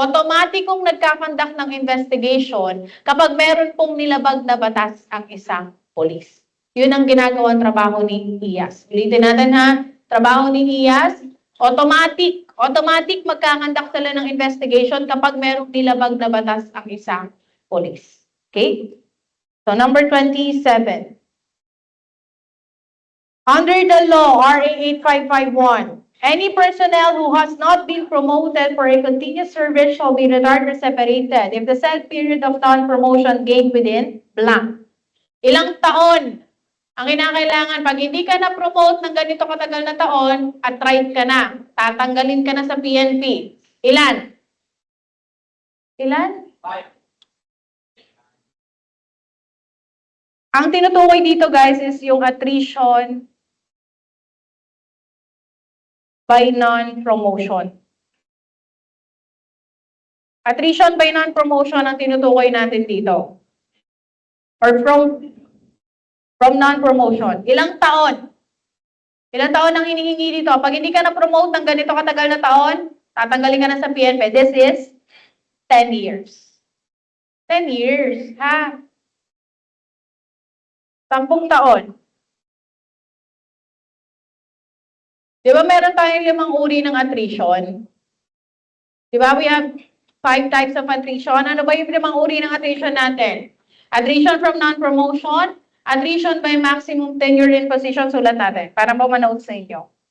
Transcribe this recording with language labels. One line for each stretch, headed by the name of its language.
Filipino: Automatikong nagkakonduct ng investigation kapag meron pong nilabag na batas ang isang polis. Yun ang ginagawang trabaho ni IAS. Ulitin natin ha. Trabaho ni IAS, automatic magkakandak sila ng investigation kapag merong nilabag na batas ang isang polis.
English: Okay? So, number 27. Under the law, RA 8551, any personnel who has not been promoted for a continuous service shall be retired or separated if the said period of non-promotion gained within blank.
Filipino: Ilang taon ang kinakailangan? Pag hindi ka na-promote ng ganito katagal na taon, at tried ka na, tatanggalin ka na sa PNP. Ilan? Ilan? 5. Ang tinutukoy dito guys is yung attrition by non-promotion. Attrition by non-promotion ang tinutukoy natin dito. Or from non-promotion. Ilang taon? Ilang taon ang hinihingi dito? Pag hindi ka na-promote ng ganito katagal na taon, tatanggalin ka na sa PNP.
English: This is 10 years. 10 years, ha?
Filipino: 10 taon. Di ba meron tayong 5 uri ng attrition? Di ba
English: we have 5 types of attrition?
Filipino: Ano ba yung 5 uri ng attrition natin? Attrition from non-promotion, attrition by maximum tenure in position, sulat natin, para po manood sa inyo.